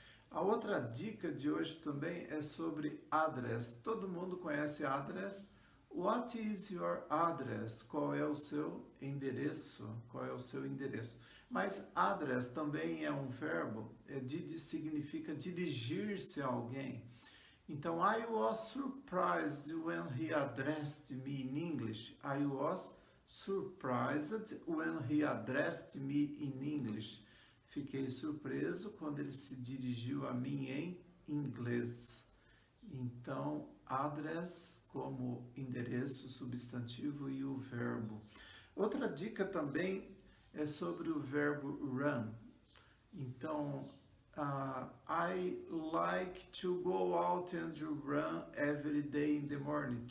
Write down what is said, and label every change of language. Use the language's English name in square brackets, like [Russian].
[Portuguese] A outra dica de hoje também é sobre address. Todo mundo conhece address. [English] What is your address? [Portuguese] Qual é o seu endereço? Qual é o seu endereço? Mas address também é um verbo, significa dirigir-se a alguém. [English] Então, I was surprised when he addressed me in English. I was surprised when he addressed me in English. [Portuguese] Fiquei surpreso quando ele se dirigiu a mim em inglês. Então, address como endereço, substantivo e o verbo. Outra dica também é sobre o verbo run. [English] Então, I like to go out and run every day in the morning.